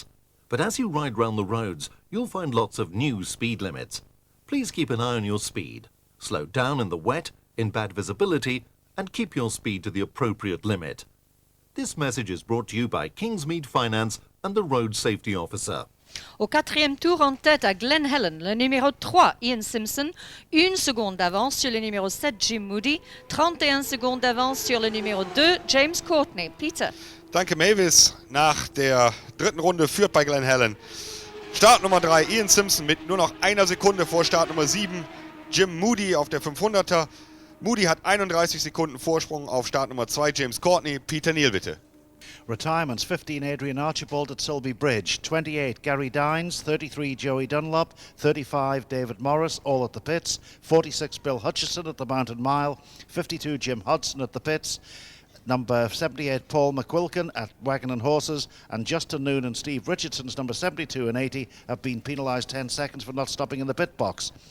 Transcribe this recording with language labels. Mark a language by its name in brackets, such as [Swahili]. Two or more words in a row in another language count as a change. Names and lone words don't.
[English] But as you ride round the roads, you'll find lots of new speed limits. Please keep an eye on your speed. Slow down in the wet, in bad visibility, and keep your speed to the appropriate limit. This message is brought to you by Kingsmead Finance and the Road Safety Officer. [French] Au quatrième tour, en tête à Glen Helen, le numéro 3, Ian Simpson, 1 seconde d'avance sur le numéro 7, Jim Moody, 31 secondes d'avance sur le numéro 2, James Courtney. Peter. [German] Danke, Mavis. Nach der dritten Runde führt bei Glen Helen Start Nummer 3, Ian Simpson mit nur noch einer Sekunde vor Start Nummer 7, Jim Moody auf der 500er. Moody hat 31 Sekunden Vorsprung auf Start Nummer 2, James Courtney. Peter Neal, bitte. [English] Retirements: 15 Adrian Archibald at Sulby Bridge, 28 Gary Dines, 33 Joey Dunlop, 35 David Morris, all at the pits, 46 Bill Hutchison at the Mountain Mile, 52 Jim Hudson at the pits, number 78 Paul McQuilkin at Wagon and Horses, and Justin Noon and Steve Richardson's number 72 and 80 have been penalised 10 seconds for not stopping in the pit box.